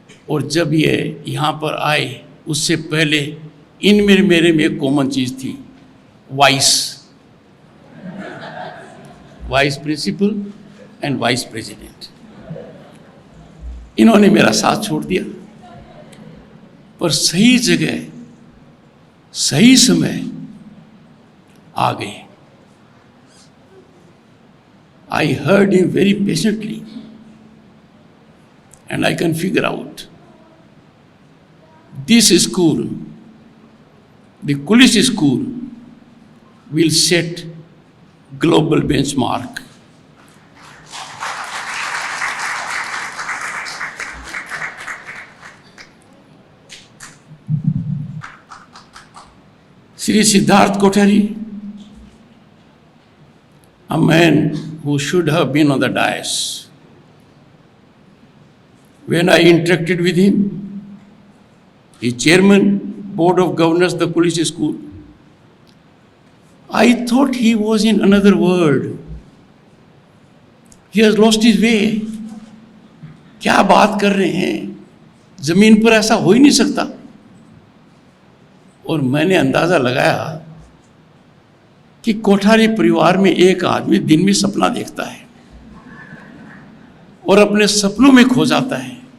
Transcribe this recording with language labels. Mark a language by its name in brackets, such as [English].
[Hindi] और जब ये यहाँ पर आए, उससे पहले इनमें मेरे में एक कॉमन चीज़ थी, [English] Vice principal and vice president. [Hindi] इन्होंने मेरा साथ छोड़ दिया, पर सही जगह सही समय आ गए। [English] I heard him very patiently and I can figure out this school, the Kulis school, will set global benchmark. Shri Siddharth Kothari, a man who should have been on the dais. When I interacted with him, he chairman, board of governors, the Kulis school, I thought he was in another world. He has lost his way. [Hindi] क्या बात कर रहे हैं, जमीन पर ऐसा हो ही नहीं सकता। और मैंने अंदाजा लगाया कि कोठारी परिवार में एक आदमी दिन में सपना देखता है और अपने सपनों में खो जाता है।